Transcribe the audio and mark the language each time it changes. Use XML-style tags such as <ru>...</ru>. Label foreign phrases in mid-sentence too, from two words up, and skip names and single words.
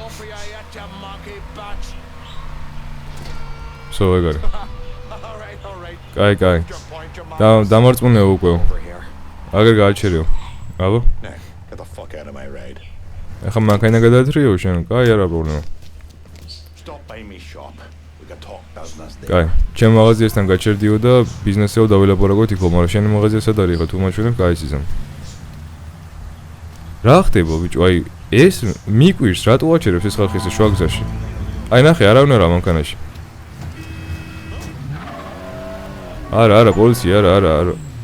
<ka>ეგარი. კაი. დამარწმუნეო უკვე. აგერ გააჩერიო. აბა? ახლა მანქანა გადაათრიო შენ? კაი არა პრობლემა.</ka> <en>We can talk business there.</en> <ka>კაი, ჩემ მაღაზიასთან გაჩერდიო და ბიზნესეო დავილაპარაკოთ იქო, მაგრამ შენი მაღაზია სად არის ხა თუ მაჩვენებ კაი სიზამ. რა ხდება ბიჭო, აი ეს მიკვირს რატო აჩერებს ეს ხალხი ეს შუაგზაში? აი ნახე, არავინ არა მანქანაში. არა, პოლიცია, არა.</ka>